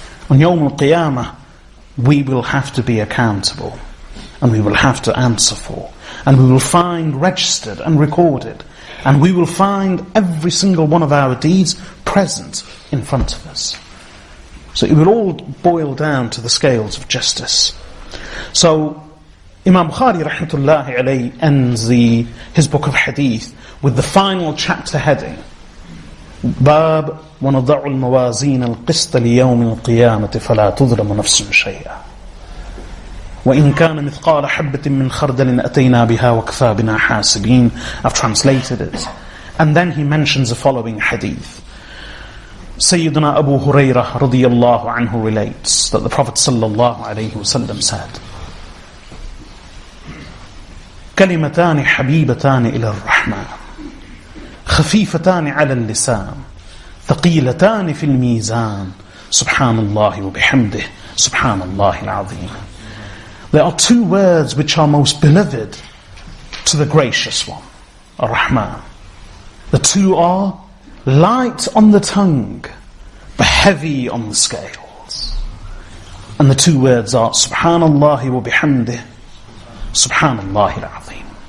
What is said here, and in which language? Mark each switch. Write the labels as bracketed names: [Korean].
[English] On Yawm al-Qiyamah, we will have to be accountable, and we will have to answer for, and we will find registered and recorded, and we will find every single one of our deeds present in front of us. So it will all boil down to the scales of justice. So Imam Bukhari rahmatullahi alayhi ends his book of hadith with the final chapter heading, Bab [Arabic] وَنَضَعُ الْمَوَازِينَ الْقِسْطَ لِيَوْمِ الْقِيَامَةِ فَلَا تُظْلَمُ نَفْسٌ شَيْئًا وَإِنْ كَانَ مِثْقَالَ حَبَّةٍ مِّنْ خَرْدَلٍ أَتَيْنَا بِهَا وَكَفَى بِنَا حَاسِبِينَ. [English] I've translated it. And then he mentions the following hadith. Sayyidina Abu Hurairah radiyallahu anhu relates that the Prophet sallallahu alayhi wasallam said, [Arabic] كَلِمَتَانِ حَبِيبَتَانِ إِلَى الرَّحْمَنِ خفيفتان على اللسان ثقيلتان في الميزان سبحان الله وبحمده سبحان الله العظيم. [English] There are two words which are most beloved to the gracious one, Ar-Rahman. The two are light on the tongue but heavy on the scales. And the two words are Subhanallah wa bihamdih, Subhanallah al-Azim.